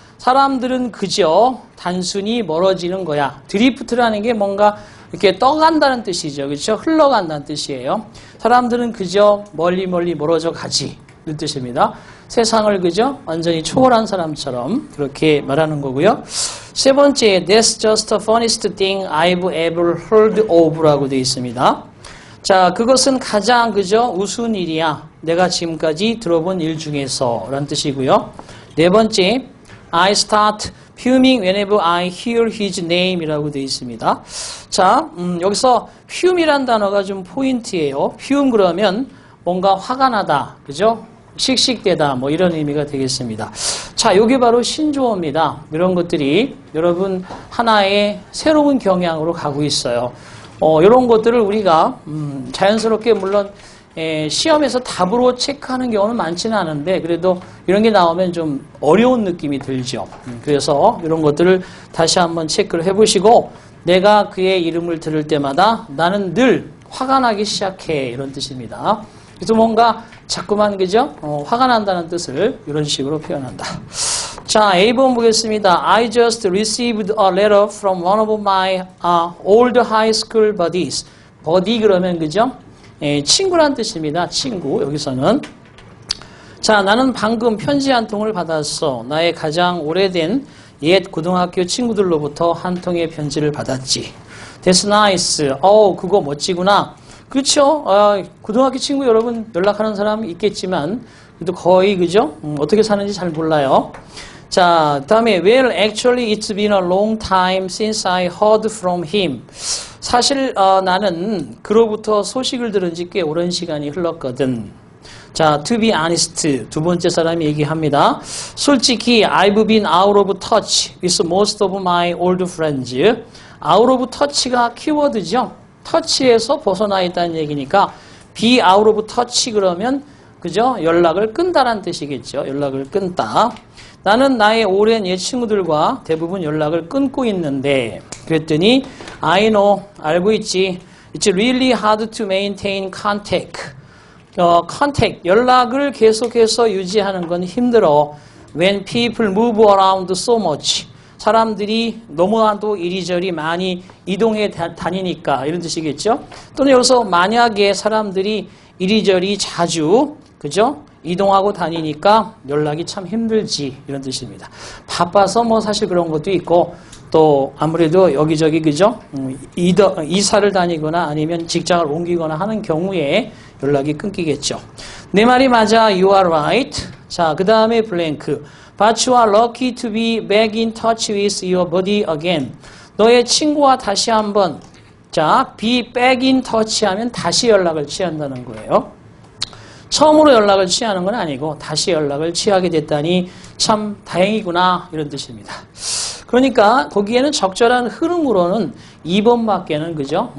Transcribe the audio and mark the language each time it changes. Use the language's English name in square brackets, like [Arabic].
[Korean] 사람들은 그저 단순히 멀어지는 거야. 드리프트라는 게 뭔가 이렇게 떠간다는 뜻이죠. 그렇죠? 흘러간다는 뜻이에요. 사람들은 그저 멀리 멀어져 가지, 이런 뜻입니다. 세상을 그저 완전히 초월한 사람처럼 그렇게 말하는 거고요. 세 번째, [English] That's just the funniest thing I've ever heard of [Korean] 라고 되어 있습니다. 자, 그것은 가장 그저 우스운 일이야, 내가 지금까지 들어본 일 중에서, 라는 뜻이고요. 네 번째, [English] I start fuming whenever I hear his name [Korean] 이라고 되어 있습니다. 자, 여기서 fume이란 단어가 좀 포인트예요. fume 그러면 뭔가 화가 나다, 그죠? 씩씩대다, 이런 의미가 되겠습니다. 자, 이게 바로 신조어입니다. 이런 것들이 여러분 하나의 새로운 경향으로 가고 있어요. 이런 것들을 우리가 자연스럽게 물론 시험에서 답으로 체크하는 경우는 많지는 않은데, 그래도 이런 게 나오면 좀 어려운 느낌이 들죠. 그래서 이런 것들을 다시 한번 체크를 해보시고, 내가 그의 이름을 들을 때마다 나는 늘 화가 나기 시작해, 이런 뜻입니다. 그래서 뭔가 자꾸만 그죠? 화가 난다는 뜻을 이런 식으로 표현한다. 자, A번 보겠습니다. [English] I just received a letter from one of my old high school buddies. [Korean] buddy 그러면 그죠? 친구란 뜻입니다. 친구, 여기서는. 자, 나는 방금 편지 한 통을 받았어. 나의 가장 오래된 옛 고등학교 친구들로부터 한 통의 편지를 받았지. [English] That's nice. [Korean] 그거 멋지구나. 그렇죠? 고등학교 친구 여러분 연락하는 사람 있겠지만 그래도 거의 그죠? 어떻게 사는지 잘 몰라요. 자, 다음에 [English] Well, actually it's been a long time since I heard from him. [Korean] 사실 나는 그로부터 소식을 들은 지 꽤 오랜 시간이 흘렀거든. 자, [English] to be honest, [Korean] 두 번째 사람이 얘기합니다. 솔직히 [English] I've been out of touch with most of my old friends. [Korean] out of touch가 키워드죠. 터치에서 벗어나 있다는 얘기니까 be out of touch 그러면 그죠? 연락을 끈다라는 뜻이겠죠. 연락을 끊다. 나는 나의 오랜 옛 친구들과 대부분 연락을 끊고 있는데 그랬더니 [English] I know, [Korean] 알고 있지. [English] It's really hard to maintain contact. [Korean] contact, 연락을 계속해서 유지하는 건 힘들어. [English] When people move around so much. [Korean] 사람들이 너무나도 이리저리 많이 이동해 다니니까 이런 뜻이겠죠. 또는 여기서 만약에 사람들이 이리저리 자주 그죠? 이동하고 다니니까 연락이 참 힘들지 이런 뜻입니다. 바빠서 뭐 사실 그런 것도 있고 또 아무래도 여기저기 그죠? 이사를 다니거나 아니면 직장을 옮기거나 하는 경우에 연락이 끊기겠죠. 내 말이 맞아. [English] You are right. [Korean] 자, 그 다음에 블랭크. [English] But you are lucky to be back in touch with your buddy again. [Korean] 너의 친구와 다시 한번 자, be back in touch 하면 다시 연락을 취한다는 거예요. 처음으로 연락을 취하는 건 아니고 다시 연락을 취하게 됐다니 참 다행이구나 이런 뜻입니다. 그러니까 거기에는 적절한 흐름으로는 2번밖에는 그죠?